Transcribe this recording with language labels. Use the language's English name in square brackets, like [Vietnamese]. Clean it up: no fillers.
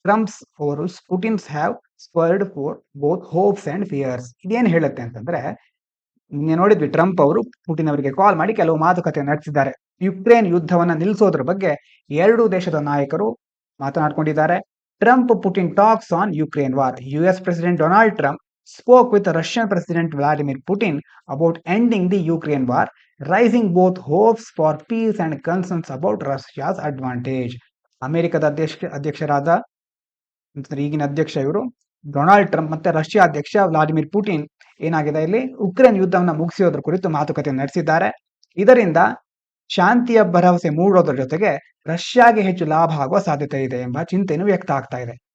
[English] Trump's overs Putin's have spurred for both hopes and fears. [Kannada] ಇದೇನು ಹೇಳುತ್ತೆ ಅಂತಂದ್ರೆ, ನಿನ್ನೆ ನೋಡಿದ್ವಿ, ಟ್ರಂಪ್ ಅವರು ಪುಟಿನ್ ಅವರಿಗೆ ಕಾಲ್ ಮಾಡಿ ಕೆಲವು ಮಾತುಕತೆ ನಡೆಸಿದ್ದಾರೆ. ಯುಕ್ರೇನ್ ಯುದ್ಧವನ್ನ ನಿಲ್ಲಿಸೋದ್ರ ಬಗ್ಗೆ ಎರಡೂ ದೇಶದ ನಾಯಕರು ಮಾತನಾಡ್ಕೊಂಡಿದ್ದಾರೆ. [English] Trump Putin talks on Ukraine war. US President Donald Trump spoke with Russian President Vladimir Putin about ending the Ukraine war, raising both hopes for peace and concerns about Russia's advantage. [Kannada] ಅಮೆರಿಕದ ಅಧ್ಯಕ್ಷರಾದ ಈಗಿನ ಅಧ್ಯಕ್ಷ ಇವರು Donald Trump ಮತ್ತೆ Russia ಅಧ್ಯಕ್ಷ Vladimir Putin ಏನಾಗಿದೆ, ಇಲ್ಲಿ Ukraine ಯುದ್ಧವನ್ನು ಮುಗಿಸೋದ್ರ ಕುರಿತು ಮಾತುಕತೆ ನಡೆಸಿದ್ದಾರೆ. ಇದರಿಂದ ಶಾಂತಿಯ ಭರವಸೆ ಮೂಡೋದ್ರ ಜೊತೆಗೆ ರಷ್ಯಾಗೆ ಹೆಚ್ಚು ಲಾಭ ಆಗುವ ಸಾಧ್ಯತೆ ಇದೆ ಎಂಬ ಚಿಂತೆನೂ ವ್ಯಕ್ತ ಆಗ್ತಾ ಇದೆ.